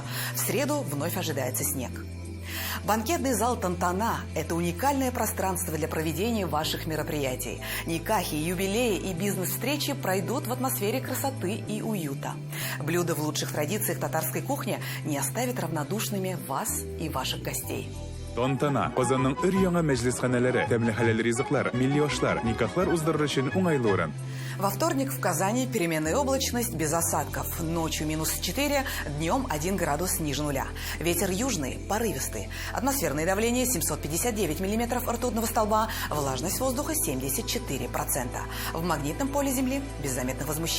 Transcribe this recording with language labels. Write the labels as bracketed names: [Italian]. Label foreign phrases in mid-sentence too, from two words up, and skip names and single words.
[Russian] В среду вновь ожидается снег. Банкетный зал «Тантана» – это уникальное пространство для проведения ваших мероприятий. Никахи, юбилеи и бизнес-встречи пройдут в атмосфере красоты и уюта. Блюда в лучших традициях татарской кухни не оставят равнодушными вас и ваших гостей. Тантана. [Tatar] Казанның өр-яңа мәҗлесханәләре, тәмле хәләл ризыклар, милли ашлар, никахлар уздырыр өчен уңайлы урын. [Russian] Во вторник в Казани переменная облачность без осадков. Ночью -4, днем 1 градус ниже нуля. Ветер южный, порывистый. Атмосферное давление 759 миллиметров ртутного столба. Влажность воздуха 74%. В магнитном поле Земли без заметных возмущений.